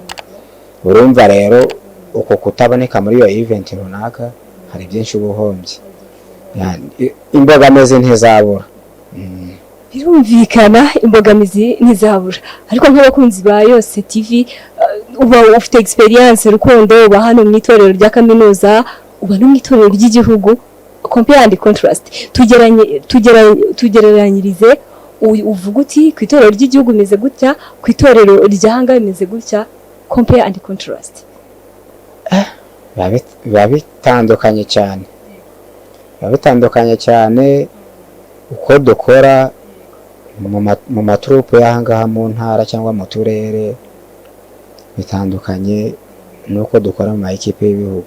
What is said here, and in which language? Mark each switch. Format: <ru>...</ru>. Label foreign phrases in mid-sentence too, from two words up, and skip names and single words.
<rw>Urumva rero uko kutaboneka muri iyo event runaka hari byinshi ubuhombye. Imbogamizi ntizabura. Birumvikana imbogamizi ntizabura, ariko nk'abakunzi ba Yose TV, uba ufite experience rukundo, uba hano mu itorero rya kaminuza, uba no mu itorero ry'igihugu.</rw> <en>Compare and contrast,</en> <rw>tugereranyirize, uvuga uti ku itorero ry'igihugu imeze gutya, ku itorero ryahanga imeze gutya.</rw> <en>Compare and contrast.</en> <rw>Biba bitandukanye cyane, biba bitandukanye cyane. Uko dukora mu maturupe y'ahangaha mu ntara cyangwa mu turere bitandukanye nuko dukora mu makipe y'ibihugu.</rw>